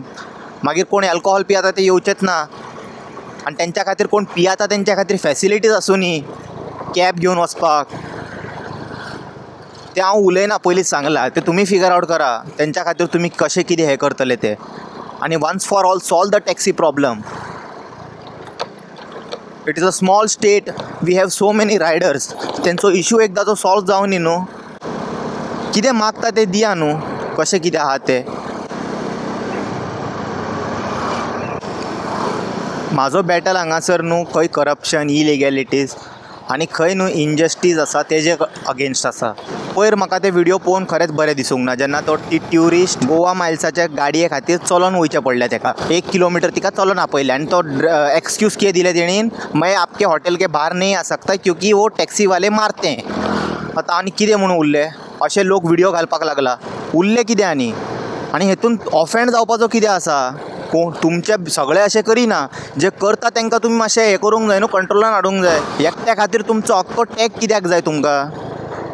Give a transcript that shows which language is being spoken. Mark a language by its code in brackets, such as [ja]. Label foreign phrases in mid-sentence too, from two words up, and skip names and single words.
[kok] मागीर कोण एल्कोहॉल पियेता ते येवचेच ना. आनी तेंच्या खातीर कोण पियेता तेंच्या खातीर फॅसिलिटीज आसूं न्ही कॅब घेवन वचपाक. तें हांव उलयना, पयलींच सांगलां. ते तुमी [en] figure out [kok] करा तेंच्या खातीर तुमी कशें कितें हें करतले ते. [en] आनी once for all solve the taxi problem. it is a small state, we have so many riders. [kok] तेंचो इशू एकदांचो सॉल्व जावन न्ही न्हू. कितें मागता तें दिया न्हू, कशें कितें आहा तें. म्हाजो बॅटल हांगासर न्हू खंय [en] corruption illegalities [kok] आनी खंय न्हू इनजस्टीस आसा तेजे अगेन्स्ट आसा. पयर म्हाका ते व्हिडिओ पळोवन खरेंच बरें दिसूंक ना जेन्ना तो ट्युरिस्ट गोवा मायल्साच्या गाडये खातीर चलोन वयचें पडलें ताका 1 किलोमिटर तिका चलोन आपयलें आनी तो एक्सक्यूज कितें दिलें तेणीन [hi] मैं आपके हॉटेल के बाहर नहीं आ सकता क्योंकि वो टॅक्सी वाले मारते. [kok] आतां आनी कितें म्हणून उरलें अशे लोक व्हिडिओ घालपाक लागला उरलें कितें आनी हेतून ऑफेंड जावपाचो कितें आसा. तुमचे सगळे अशें करिना जे करता तांकां तुमी मातशें हें करूंक जाय न्हू कंट्रोलान हाडूंक जाय. एकट्या खातीर तुमचो अख्खो टॅग कित्याक जाय तुमकां.